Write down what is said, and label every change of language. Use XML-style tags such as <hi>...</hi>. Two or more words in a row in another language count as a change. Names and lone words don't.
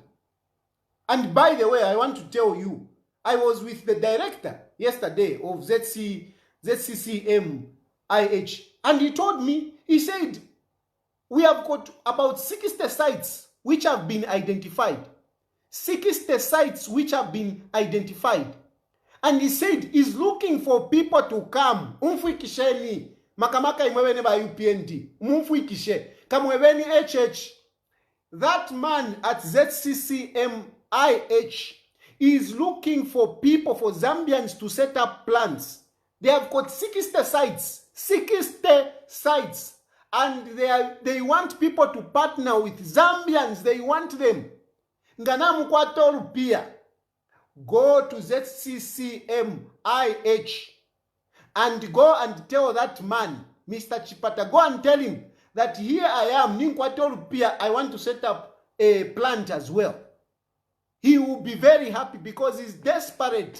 <en>And by the way, I want to tell you, I was with the director yesterday of ZCCMIH, and he told me, he said, we have got about 60 sites which have been identified. 60 sites which have been identified. And he said, he's looking for people to come.</en> <bem>Umfuikisheni, makamaka imwewene ba UPND. Umfuikishe. Kamwewene HH.</bem> <en>That man at ZCCMIH is looking for people, for Zambians to set up plants. They have got 60 sites. 60 sites. And they want people to partner with Zambians. They want them.</en> <bem>Nganamu kwa Tolupia.</bem> <en>Go to ZCCMIH and go and tell that man, Mr. Chipata, go and tell him that here I am, Ninkwatolupia, I want to set up a plant as well. He will be very happy because he's desperate.</en>